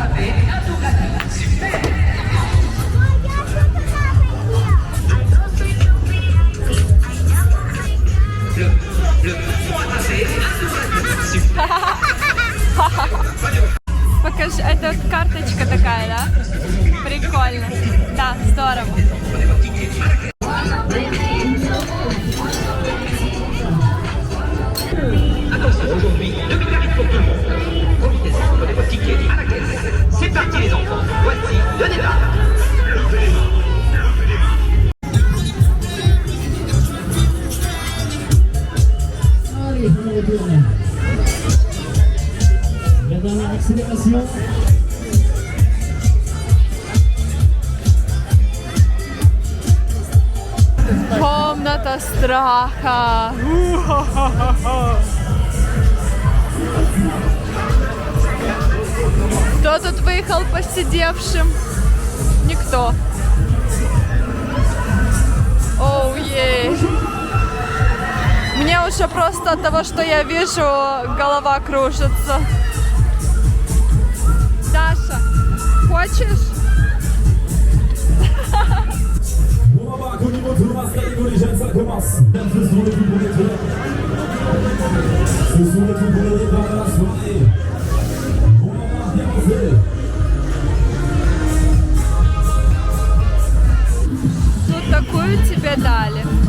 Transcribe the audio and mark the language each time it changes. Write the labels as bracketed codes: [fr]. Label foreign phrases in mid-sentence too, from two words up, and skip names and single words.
[ru] Покажи, это карточка такая, да? Прикольно. Да, здорово. [fr] Aujourd'hui, 2 minutes pour tout le monde. Profitez-en, prenez votre ticket à la caisse. C'est parti les enfants, voici le départ. Levez les mains, levez les mains. Allez, on retourne. La dernière accélération. [ru] Комната страха. Кто тут выехал посидевшим? Никто. Оу, ей. Мне уже просто от того, что я вижу, голова кружится. Даша, хочешь? [fr] Au niveau de la catégorie jeunes, ça commence. Ce sont les plus beaux départs. Ce sont les plus beaux départs de la soirée. On va voir bien avancer. [ru] Тут такую тебе дали.